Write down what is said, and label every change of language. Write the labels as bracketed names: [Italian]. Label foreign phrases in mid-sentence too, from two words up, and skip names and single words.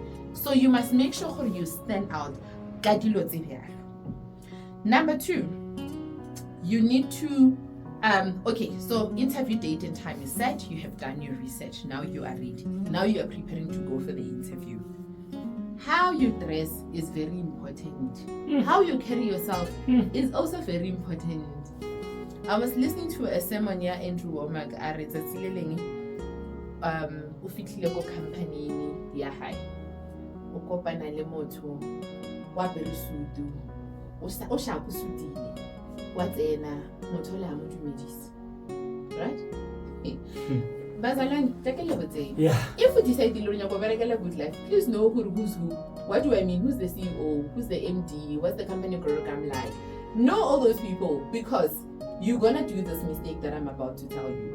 [English] So you must make sure you stand out. Number 2, you need to okay, so interview date and time is set. You have done your research. Now you are ready. Now you are preparing to go for the interview. How you dress is very important. How you carry yourself is also very important. I was listening to a sermon here, Andrew Womack, [Tswana] o fitlhile ko company ya hae o kopana le motho wa bere sutu o sha go sutile wa tsena motho le a mo dumedisa, [English] right? Bazalwane, take a look at it. Yeah. If you decide to learn about Good Life, please know who's who. What do I mean? Who's the CEO? Who's the MD? What's the company program like? Know all those people, because you're gonna do this mistake that I'm about to tell you.